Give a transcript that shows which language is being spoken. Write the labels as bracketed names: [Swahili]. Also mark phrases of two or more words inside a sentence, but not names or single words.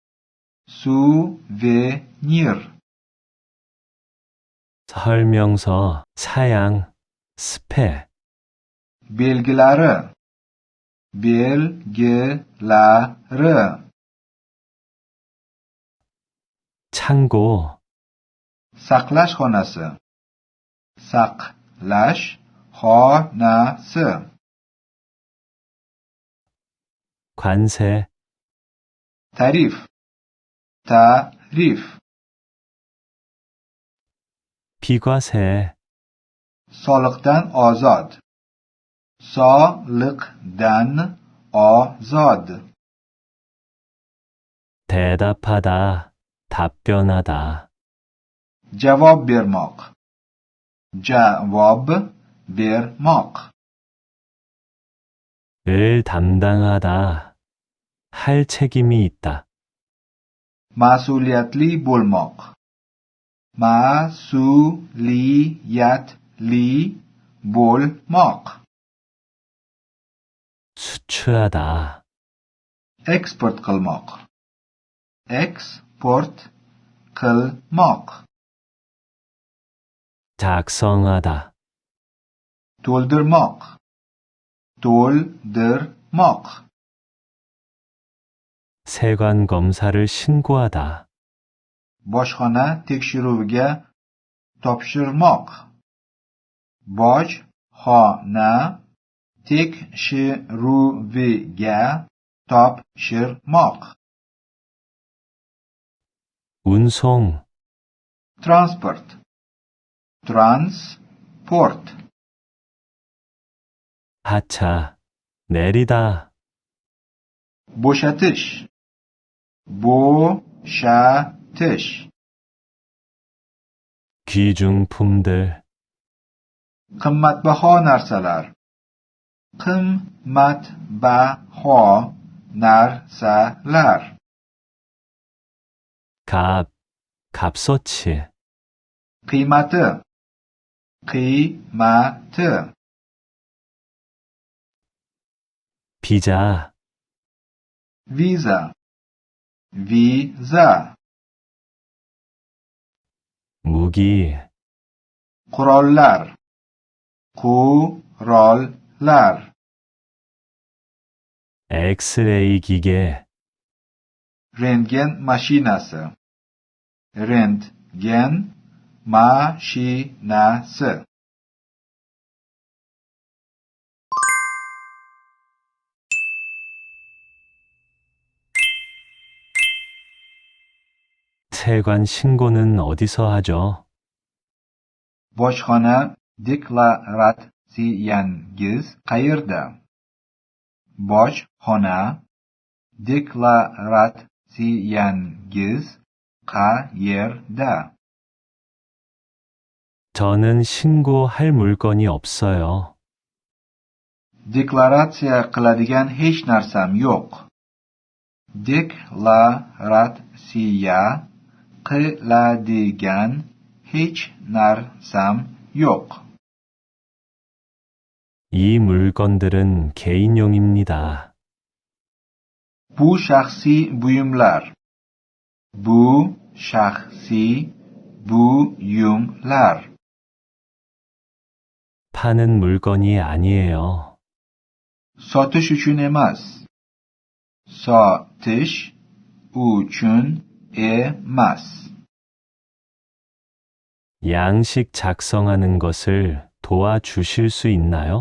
[Korean] 설명서, 사양, 스펙, [Uzbek] belgilari [Korean] 창고, [Uzbek] saqlash xonasi [Korean] 관세, [Uzbek] tarif [Korean] 비과세, [Uzbek] soliqdan ozod [Korean] 대답하다, 답변하다, [Uzbek] javob bermoq [Korean] 을 담당하다, 할 책임이 있다. [Uzbek] mas'uliyatli bo'lmoq. Mas'uliyatli bo'lmoq. [Korean] 수출하다. [Uzbek] Eksport qilmoq. Eksport qilmoq. [Korean] 작성하다. [Uzbek] To'ldirmoq. To'ldirmoq. [Korean] 세관 검사를 신고하다. [Uzbek] Bojxona tekshiruviga topshirmoq. Bojxona tekshiruviga topshirmoq. [Korean] 운송. [Uzbek] Transport. Transport. [Korean] 하차. 내리다. [Uzbek] Bo'shatish. Bo'shatish. [Korean] 귀중품들. [Uzbek] Qimmatbaho narsalar. Qimmatbaho narsalar. [Korean] 값. 값어치. [Uzbek] Qiymati. Qiymati. [Korean] 비자. [Uzbek] Visa. Visa. [Korean] 무기. [Uzbek] Qurollar. Qurollar. [Korean] 엑스레이 기계. [Uzbek] Rentgen mashinasi. Rentgen mashinasi. [Korean] 세관 신고는 어디서 하죠? [Uzbek] Bojxona deklaratsiyangiz qayerda? Bojxona deklaratsiyangiz qayerda? [Korean] 저는 신고할 물건이 없어요. [Uzbek] Deklaratsiya qiladigan hech narsam yo'q. Deklaratsiya qiladigan hech narsam yo'q. [Korean] 이 물건들은 개인용입니다. [Uzbek] Bu shaxsiy buyumlar. Bu shaxsiy buyumlar. [Korean] 파는 물건이 아니에요. [Uzbek] Sotish uchun emas. Sotish uchun emas. [Korean] 양식 작성하는 것을 도와주실 수 있나요?